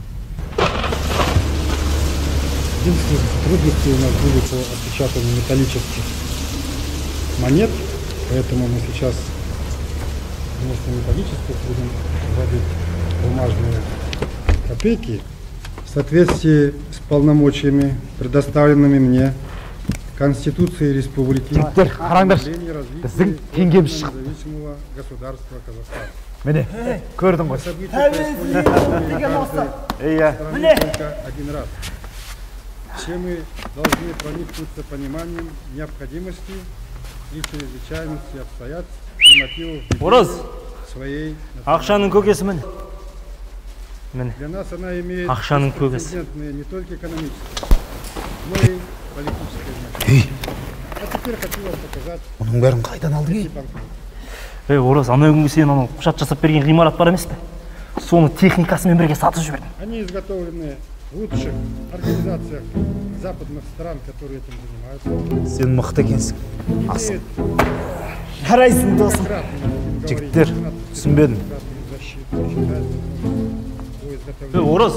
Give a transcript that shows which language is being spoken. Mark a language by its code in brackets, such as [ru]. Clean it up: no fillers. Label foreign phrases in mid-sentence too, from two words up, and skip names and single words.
[ru] Единственные трудности у нас были по отпечатанию металлических монет, поэтому мы сейчас вместо металлических будем вводить бумажные копейки в соответствии с полномочиями, предоставленными мне Конституцией Республики [kk] Біздің теңгеміз шықты. [ru] независимого государства Казахстан. [kk] Міне, көрдің ғой. [ru] События происходят только один раз. Все мы должны проникнуться пониманием необходимости и чрезвычайности обстоятельств и мотивов [kk] Ораз, [ru] своей [kk] ақшаның көкесімін. [ru] Для нас она имеет [kk] Ақшаның көкесі. [ru] беспрецедентное не только экономическое, но и политическое значение. А теперь хочу вам показать [kk] Оның бәрін қайдан алдың? Ораз, анау күнгі сен анау құжат жасап берген ғимарат бар емес пе? Соны техникасымен бірге сатып жібердім. [ru] Они изготовлены в лучших организациях западных стран, которые этим занимаются. [kk] Сен мықты екенсің, асыл. Жарайсың, досым. Жігіттер, түсінбедім. Ораз,